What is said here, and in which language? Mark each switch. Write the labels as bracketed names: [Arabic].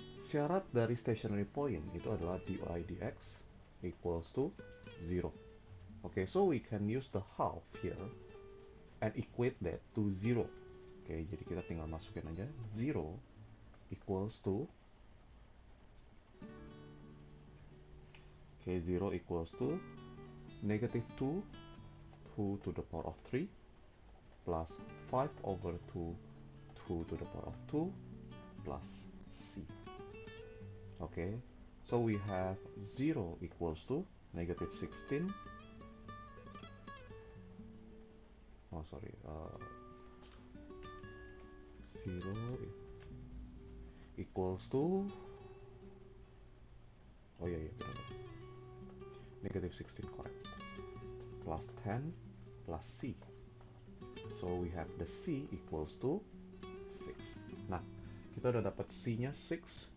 [Indonesian] Syarat dari stationary point itu adalah [English] dy dx equals to 0. Okay, so we can use the half here and equate that to 0. Okay, [Indonesian] jadi kita tinggal masukin aja [English] 0 equals to 0 equals to negative 2 to the power of 3 plus 5 over 2 to the power of 2 plus c. Okay, so we have 0 equals to negative 16. Oh, sorry. 0 equals to, oh yeah, [Indonesian] benar. [English] Negative 16, correct. Plus 10 plus c. So we have the c equals to 6. [Indonesian] Nah, kita udah dapat c-nya 6.